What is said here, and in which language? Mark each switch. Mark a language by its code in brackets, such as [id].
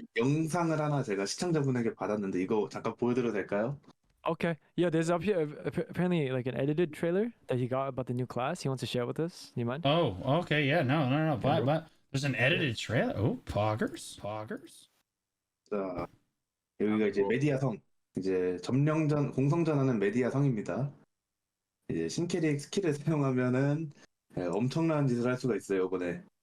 [ko] 영상을 하나 제가 시청자분에게 받았는데 이거 잠깐 보여드려도 될까요? [en] Okay. Yeah, there's up here apparently like an edited trailer that he got about the new class. He wants to share with us. You mind? Oh, okay, yeah, no. But there's an edited trailer. Oh, poggers. [ko] 자, 여기가 이제 메디아성, 이제 점령전, 공성전하는 메디아성입니다. 이제 신캐릭 스킬을 사용하면은 엄청난 짓을 할 수가 있어요, 이번에.